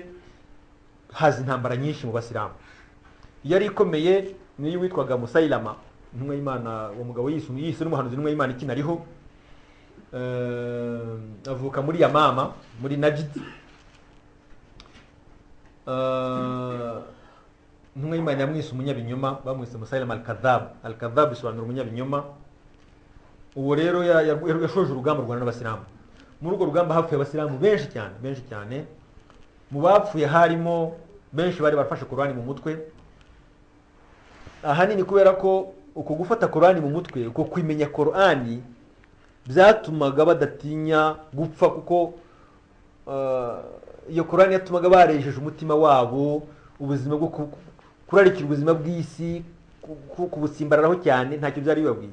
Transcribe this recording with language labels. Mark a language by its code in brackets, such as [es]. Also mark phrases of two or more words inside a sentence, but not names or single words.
[rw] Hazi intambara nyinshi mu basilamu. Yari ikomeye niyo witwaga Musailama, intumwa y'Imana, uwo mugabo yise n'umuhanuzi intumwa y'Imana ikinariho. Avuka muri Yamama muri Najd. Intumwa y'Imana yamwise umunyabinyoma, bamwise Musailama al-Kadhab. Al-Kadhab bisobanura umunyabinyoma. Uwo rero yashoje urugamba rwana n'abasilamu. Muri urwo rugamba hapfuye abasilamu benshi cyane. Mu bapfuye harimo benshi bari barafashe Qur'ani mu mutwe. Ahanini kubera ko uko gufata Qur'ani mu mutwe, uko kwimenya Qur'ani byatumaga badatinya gupfa, kuko iyo Korani yatumaga barejeje umutima wabo ubuzima bwo kurarikira ubuzima bw'isi kubusimbararaho cyane, ntacyo byari bibabwiye.